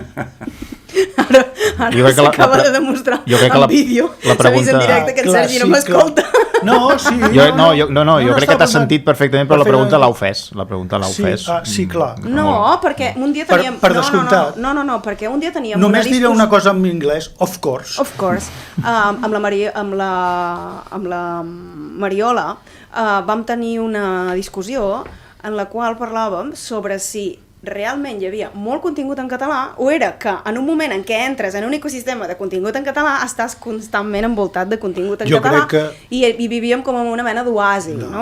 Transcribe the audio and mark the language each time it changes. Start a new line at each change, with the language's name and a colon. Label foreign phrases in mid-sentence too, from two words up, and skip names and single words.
Catalan: Ara s'acaba de demostrar en vídeo, s'ha vist en directe que en Sergi no m'escolta. No, sí. Jo crec que t'has sentit perfectament, però la pregunta l'ha ofès. Sí, clar. No, perquè un dia teníem... Per descomptat. No, perquè un dia teníem... Només diré una cosa en anglès,
English: of course. Of course.
Catalan: Amb la Mariola vam tenir una discussió en la qual parlàvem sobre si realment hi havia molt contingut en català o era que en un moment en què entres en un ecosistema de contingut en català estàs constantment envoltat de contingut en català i vivíem com en una mena d'oasi, no?